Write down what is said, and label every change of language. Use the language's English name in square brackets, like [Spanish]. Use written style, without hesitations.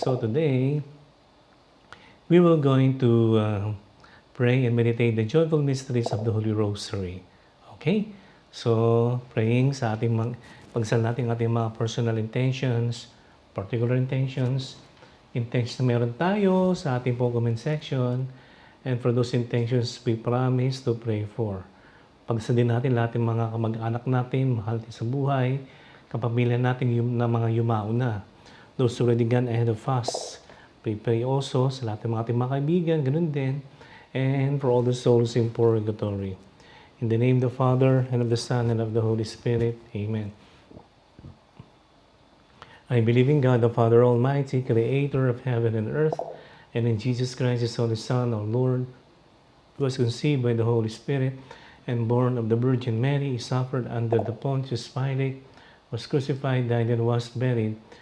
[English] So, today, we will going to pray and meditate the joyful mysteries of the Holy Rosary. [Filipino] Okay? So, praying sa ating pagsal natin ating mga [English] personal intentions, particular intentions [Filipino] na meron tayo sa ating po comment section. [English] And for those intentions, we promise to pray for. [Filipino] Pagsadin natin lahat ng mga kamag-anak natin, mahal natin sa buhay, kapamilya natin na mga yumao na. [English] Those already gone ahead of us. We pray also [Filipino] sa lahat ng mga ating mga kaibigan, ganun din. [English] And for all the souls in purgatory. In the name of the Father, and of the Son, and of the Holy Spirit. Amen. I believe in God, the Father Almighty, Creator of heaven and earth, and in Jesus Christ, His only Son, our Lord, who was conceived by the Holy Spirit, and born of the Virgin Mary, He suffered under the Pontius Pilate, was crucified, died, and was buried.